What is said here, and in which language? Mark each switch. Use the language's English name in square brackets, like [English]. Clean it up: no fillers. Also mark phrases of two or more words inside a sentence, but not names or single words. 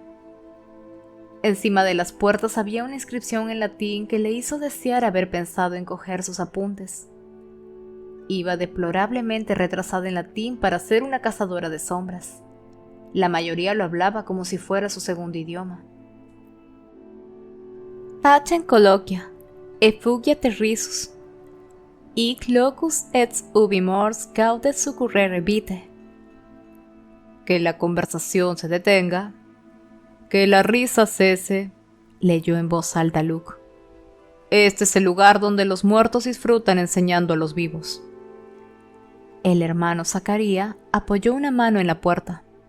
[Spanish] Encima de las puertas había una inscripción en latín que le hizo desear haber pensado en coger sus apuntes. Iba deplorablemente retrasada en latín para ser una cazadora de sombras. La mayoría lo hablaba como si fuera su segundo idioma. [Latin] «Tacem colloquia, effugia terrisus, hic locus et ubi mors gaudet succurrere vitae». [Spanish] «Que la conversación se detenga, que la risa cese», leyó en voz alta Luke. «Este es el lugar donde los muertos disfrutan enseñando a los vivos». El hermano Zacarías apoyó una mano en la puerta.